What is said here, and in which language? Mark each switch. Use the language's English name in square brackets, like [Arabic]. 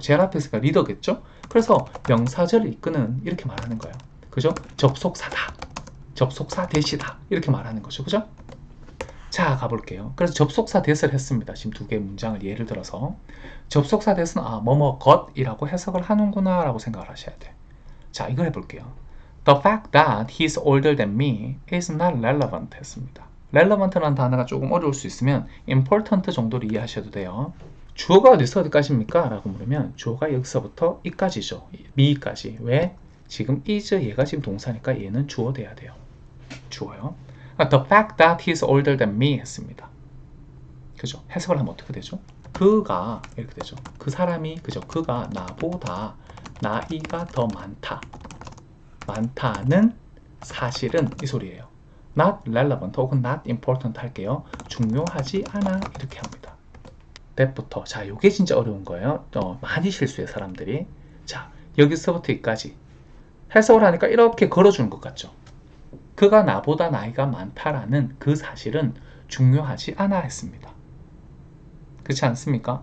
[Korean] 제일 앞에 있으니까 리더겠죠? 그래서 명사절을 이끄는 이렇게 말하는 거예요. 그죠? 접속사다. 접속사 대시다. 이렇게 말하는 거죠. 그죠? 자, 가볼게요. 그래서 접속사 대시를 했습니다. 지금 두 개의 문장을 예를 들어서 접속사 대시는 뭐뭐 것이라고 해석을 하는구나 라고 생각을 하셔야 돼요. 자, 이걸 해볼게요. [English] The fact that he's older than me is not relevant [Korean] 했습니다. relevant라는 단어가 조금 어려울 수 있으면 important 정도로 이해하셔도 돼요. 주어가 어디서 어디까지입니까? 라고 물으면 주어가 여기서부터 이까지죠. me까지. 왜? 지금 is 얘가 지금 동사니까 얘는 주어 돼야 돼요. 주어요. [English] The fact that he's older than me [Korean] 했습니다. 그죠? 해석을 하면 어떻게 되죠? 그가 이렇게 되죠. 그 사람이 그죠? 그가 나보다 나이가 더 많다는 사실은 이 소리예요. [English] Not relevant [Korean] 혹은 [English] not important [Korean] 할게요. 중요하지 않아 이렇게 합니다. that부터. 자, 요게 진짜 어려운 거예요. 많이 실수해 사람들이. 자, 여기서부터 여기까지 해석을 하니까 이렇게 걸어주는 것 같죠. 그가 나보다 나이가 많다라는 그 사실은 중요하지 않아 했습니다. 그렇지 않습니까?